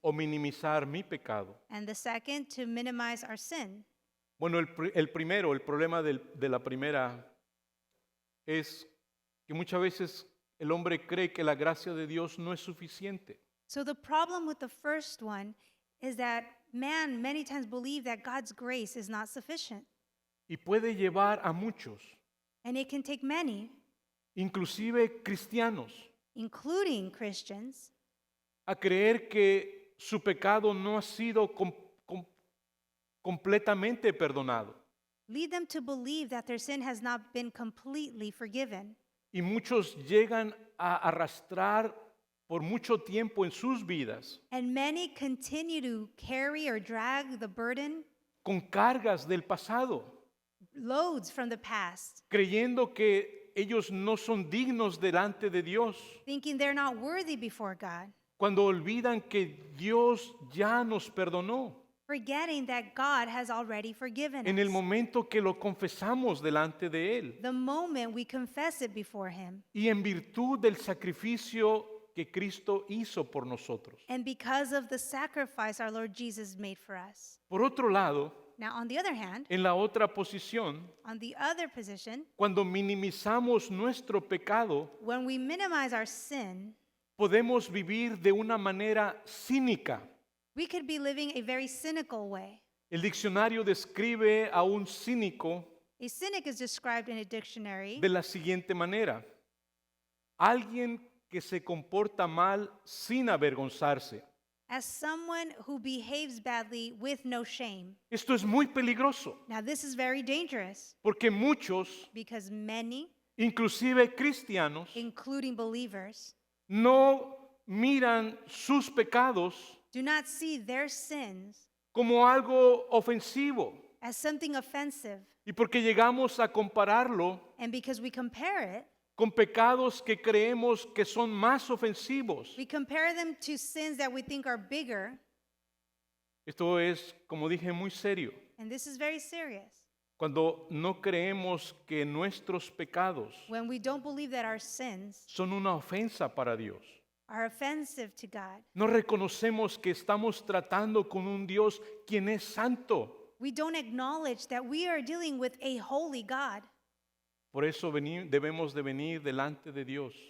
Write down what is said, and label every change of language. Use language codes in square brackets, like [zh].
[es] o minimizar mi pecado. [en] and the second, to minimize our sin. [es] Bueno, el primero, el problema de la primera es que muchas veces el hombre cree que la gracia de Dios no es suficiente. [en] So, the problem with the first one is that man many times believe that God's grace is not sufficient. [es] Y puede llevar a muchos, [en] And it can take many, [es] inclusive cristianos, [en] including Christians, [es] a creer que su pecado no ha sido completamente perdonado. [en] lead them to believe that their sin has not been completely forgiven. [es] Y muchos llegan a arrastrar por mucho tiempo en sus vidas [en] And many continue to carry or drag the burden, [es] con cargas del pasado, [en] loads from the past, [es] creyendo que ellos no son dignos delante de Dios, [en] thinking they're not worthy before God, [es] cuando olvidan que Dios ya nos perdonó [en] forgetting that God has already forgiven [es] en el [en] us. [es] momento que lo confesamos delante de Él [en] The moment we confess it before Him, [es] y en virtud del sacrificio que Cristo hizo por nosotros. [en] and because of the sacrifice our Lord Jesus made for us. [es] Por otro lado, [en] Now, on the other hand, [es] en la otra posición, [en] on the other position, [es] cuando minimizamos nuestro pecado, [en] when we minimize our sin, [es] podemos vivir de una manera cínica. [en] we could be living a very cynical way. [es] El diccionario describe a un cínico [en] A cynic is described in a dictionary [es] de la siguiente manera: alguien que se comporta mal sin avergonzarse. [en] as someone who behaves badly with no shame. [es] Esto es muy peligroso [en] Now, this is very dangerous [es] porque muchos, [en] because many, [es] inclusive cristianos, [en] including believers, [es] no miran sus pecados [en] do not see their sins [es] como algo ofensivo. [en] as something offensive. [es] Y porque llegamos a compararlo [en] And because we compare it, [es] con pecados que creemos que son más ofensivos. [en] we compare them to sins that we think are bigger. [es] Esto es, como dije, muy serio. [en] And this is very serious. [es] Cuando no creemos que nuestros pecados [en] When we don't believe that our sins [es] son una ofensa para Dios. [en] are offensive to God, [es] No reconocemos que estamos tratando con un Dios quien es santo. [en] we don't acknowledge that we are dealing with a holy God. [es] Por eso debemos de venir delante de Dios